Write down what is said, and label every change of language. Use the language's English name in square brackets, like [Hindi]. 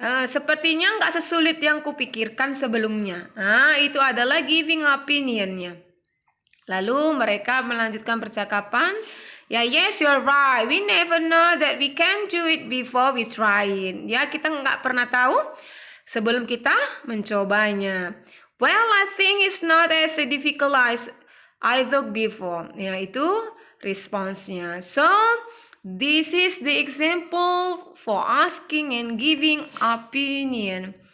[Indonesian] Sepertinya nggak sesulit yang kupikirkan sebelumnya. Nah, itu adalah giving opinionnya. Lalu mereka melanjutkan percakapan. Ya, [English] yes, you're right. We never know that we can do it before we try it. [Indonesian] Ya, kita nggak pernah tahu sebelum kita mencobanya. [English] Well, I think it's not as difficult as I thought before. [Indonesian] Ya, itu responsnya. [English] So, this is the example for asking and giving opinion.